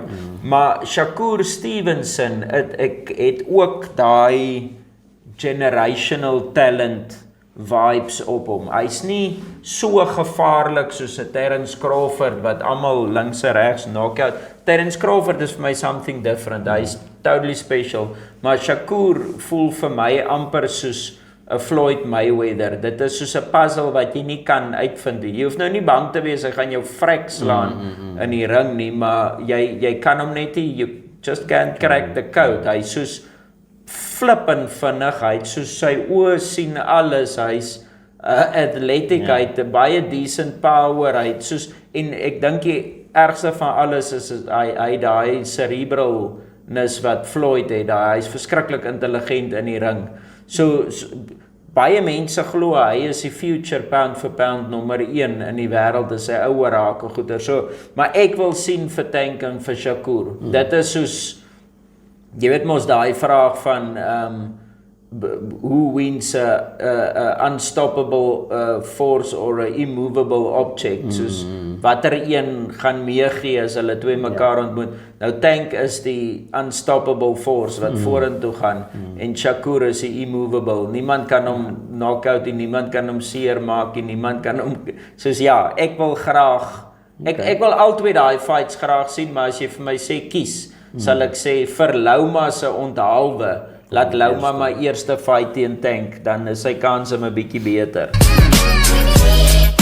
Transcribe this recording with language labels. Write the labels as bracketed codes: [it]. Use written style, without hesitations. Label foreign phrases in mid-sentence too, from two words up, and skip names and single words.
[af] Maar Shakur Stevenson het ook daai [en] generational talent vibes [af] op hom. Hy's nie so gevaarlik soos 'n Terence Crawford wat almal links en regs knockout. Terence Crawford is vir my [en] something different. [af] Hy's [en] totally special. [af] Maar Shakur voel vir my amper soos 'n Floyd Mayweather. Dit is soos 'n puzzle wat jy nie kan uitvind nie. Jy hoef nou nie bang te wees hy gaan jou vrek slaan in die ring nie, maar jy kan hom net nie, [en] you just can't crack the code. [af] Hy soos flippend vinnig, hy soos sy oë sien alles, hy's athletic, hy het 'n baie [en] decent power, [af] hy het soos, en ek dink die ergste van alles is hy daai cerebralness wat Floyd het, hy's verskriklik intelligent in die ring. So baie mense glo hy is die [en] future pound for pound [af] nommer 1 in die wêreld, is hy ouer raak en goeie. So, maar ek wil sien vir Tank en vir Shakur. Dit is soos, jy weet mos daai vraag van [en] who wins a unstoppable force or a immovable object, [af] soos watter een gaan meegee as hulle twee mekaar ontmoet. Nou Tank is die [en] unstoppable force [af] wat vorentoe gaan en Shakur is die immovable. Niemand kan hom knock-out nie, niemand kan hom seer maak nie, niemand kan hom, soos ja, ek wil graag, ek wil albei daai fights graag sien, maar as jy vir my sê kies, sal ek sê vir Louma se onthaalwe, laat Louma my eerste fight teen Tank, dan is sy kans 'n bietjie beter.